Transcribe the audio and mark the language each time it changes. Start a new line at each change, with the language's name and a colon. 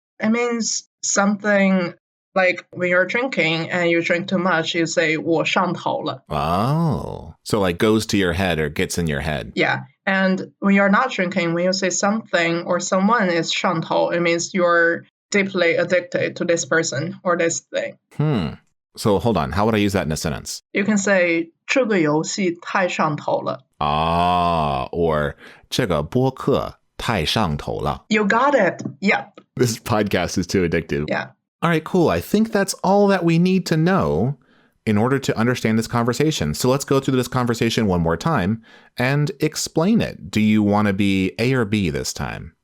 English: It means something like when you're drinking and you drink too much, you say
Chinese: 我上头了.
English: Oh. So like goes to your head or gets in your head. Yeah. And when you're not drinking, when you say something or someone is 上头, it means you're deeply addicted to this person or this thing. So hold on. How would I use that in a sentence? You can say
Chinese: 这个游戏太上头了. Or 这个播客太上头了.
English: You got it. Yep. This podcast is too addictive. Yeah. All right, cool. I think that's all that we need to know in order to understand this conversation. So let's go through this conversation one more time and explain it. Do you want to be A or B this time?